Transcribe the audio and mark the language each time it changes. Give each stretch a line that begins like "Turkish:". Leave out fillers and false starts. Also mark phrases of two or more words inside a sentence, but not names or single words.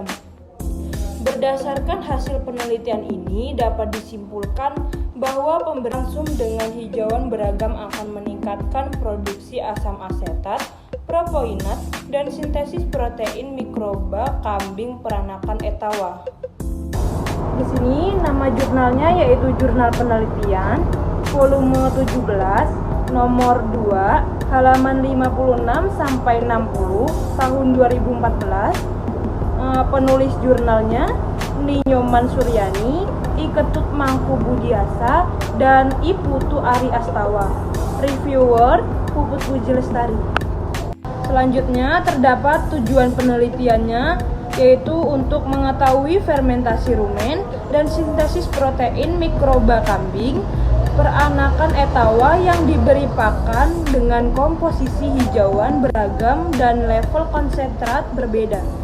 Indonesian: Berdasarkan hasil penelitian ini dapat disimpulkan bahwa pemberian ransum dengan hijauan beragam akan meningkatkan produksi asam asetat, propoinat, dan sintesis protein mikroba kambing peranakan etawa. Di sini nama jurnalnya yaitu Jurnal Penelitian, volume 17, nomor 2, halaman 56 sampai 60, tahun 2014. Penulis jurnalnya Ninyoman Suryani, I Ketut Mangku Budiasa, dan I Putu Ari Astawa. Reviewer Puput Puji Lestari. Selanjutnya terdapat tujuan penelitiannya, yaitu untuk mengetahui fermentasi rumen dan sintesis protein mikroba kambing peranakan etawa yang diberi pakan dengan komposisi hijauan beragam dan level konsentrat berbeda.